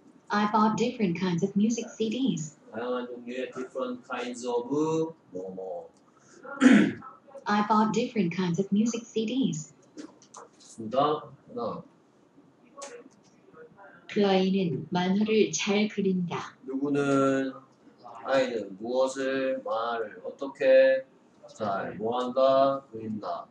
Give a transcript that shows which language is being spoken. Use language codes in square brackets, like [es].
[en] I bought different kinds of music CDs. [ko] 다양한 종류의 [en] different kinds of [ko] 뭐뭐. [en] I bought different kinds of music CDs. [ko] 좋습니다. 하나. 그 아이는 만화를 잘 그린다. 누구는 아이는 무엇을 말을 어떻게 잘 뭐한다 그린다.